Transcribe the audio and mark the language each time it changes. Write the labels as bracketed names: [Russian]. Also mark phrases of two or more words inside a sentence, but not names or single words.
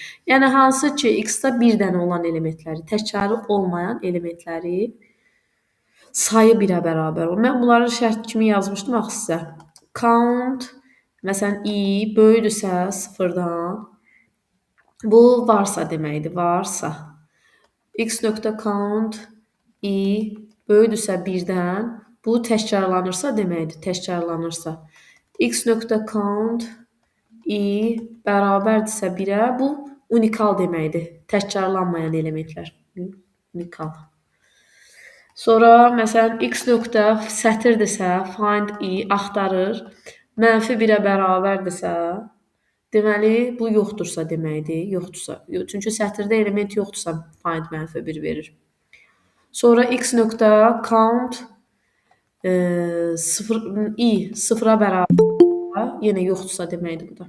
[Azerbaijani] Yəni, hansı ki, X-da bir dənə olan elementləri, təkrarı olmayan elementləri sayı 1-ə bərabər olur. Mən bunları şərt kimi yazmışdım axı sizə. Count, məsələn, i böyüdürsə 0-dan, bu varsa deməkdir, varsa. X.count i böyüdürsə 1-dən, bu təkrarlanırsa deməkdir, təkrarlanırsa. X.count i bərabərdirsə 1-ə, bu unikal deməkdir, təkrarlanmayan elementlər. Unikal. Sonra, məsələn, X. sətirdirsə, find i axtarır. -1-ə bərabərdirsə, deməli bu yoxdursa deməkdir. Yoxdursa. Çünki sətirdə element yoxdursa find -1 verir. Sonra x nöqtə count sıfıra bərabər, yenə yoxdursa deməkdir bu da.